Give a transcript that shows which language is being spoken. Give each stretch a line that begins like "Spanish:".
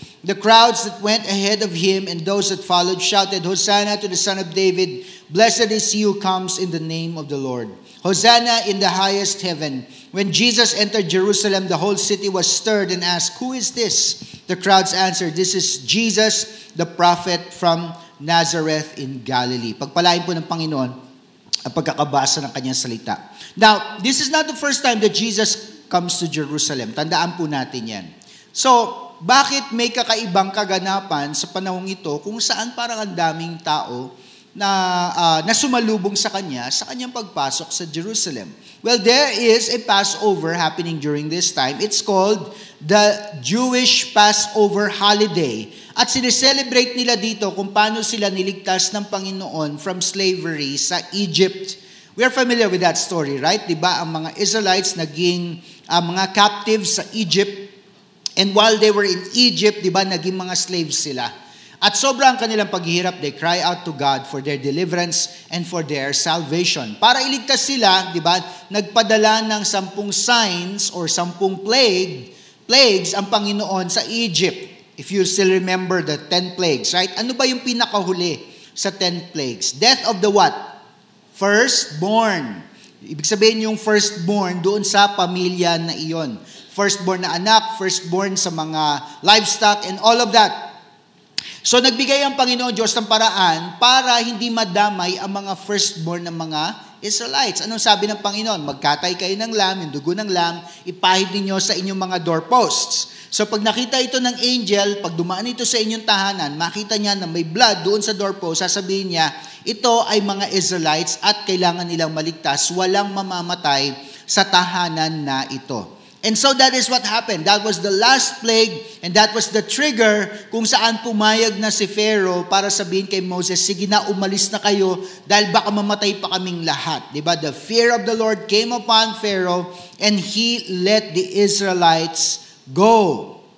English: The crowds that went ahead of him and those that followed shouted, Hosanna to the Son of David. Blessed is he who comes in the name of the Lord. Hosanna in the highest heaven. When Jesus entered Jerusalem, the whole city was stirred and asked, who is this? The crowds answered, this is Jesus, the prophet from Nazareth in Galilee.
Filipino: Pagpalain po ng Panginoon ang pagkakabasa ng kanyang salita.
English: Now, this is not the first time that Jesus comes to Jerusalem.
Filipino: Tandaan po natin yan. So, bakit may kakaibang kaganapan sa panahong ito kung saan parang ang daming tao na sumalubong sa kanyang pagpasok sa Jerusalem?
English: Well, there is a Passover happening during this time. It's called the Jewish Passover holiday.
Filipino: At sineselebrate nila dito kung paano sila niligtas ng Panginoon from slavery sa Egypt.
English: We are familiar with that story, right? Diba? Ang mga Israelites naging mga captives sa Egypt. And while they were in Egypt, di ba, naging mga slaves sila. At sobrang kanilang paghihirap, they cry out to God for their deliverance and for their salvation.
Filipino: Para iligtas sila, di ba, nagpadala ng 10 signs or 10 plagues ang Panginoon sa Egypt.
English: If you still remember the 10 plagues, right?
Filipino: Ano ba yung pinakahuli sa 10 plagues? Death of the what? Firstborn. Ibig sabihin yung firstborn doon sa pamilya na iyon. Firstborn na anak, firstborn sa mga livestock, and all of that. So nagbigay ang Panginoon Diyos ng paraan para hindi madamay ang mga firstborn ng mga Israelites. Anong sabi ng Panginoon? Magkatay kayo ng lamb, yung dugo ng lamb, ipahid ninyo sa inyong mga doorposts. So pag nakita ito ng angel, pag dumaan ito sa inyong tahanan, makita niya na may blood doon sa doorpost, sasabihin niya, ito ay mga Israelites at kailangan nilang maligtas, walang mamamatay sa tahanan na ito.
English: And so that is what happened. That was the last plague and that was the trigger kung saan pumayag na si Pharaoh para sabihin kay Moses, sige na, umalis na kayo dahil baka mamatay pa kaming lahat. Diba? The fear of the Lord came upon Pharaoh and he let the Israelites go.